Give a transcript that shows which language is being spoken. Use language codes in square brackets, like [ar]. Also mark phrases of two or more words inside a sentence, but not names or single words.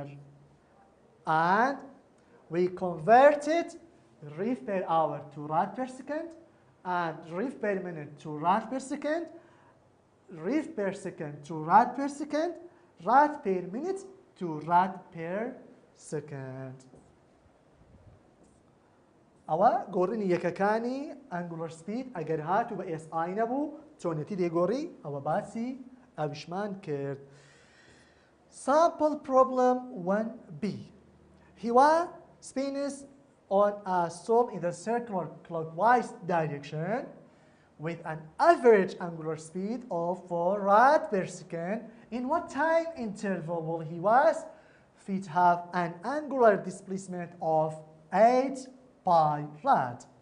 [en] And we converted rev per hour to rad per second and rev per minute to rad per second, rev per second to rad per second, rad per minute to rad per second. [ckb] ئەوە گۆڕینی یەکەکانی [en] angular speed [ckb] ئەگەر هاتوو بە SI نەبوو چۆنێتی دێگۆڕی ئەوە باسی ئەویشمان کرد. [en] Sample problem 1B. هیوا spins on a stall in the circular clockwise direction with an average angular speed of 4 rad per second. In what time interval will Hiwa's feet have an angular displacement of 8 pi rad?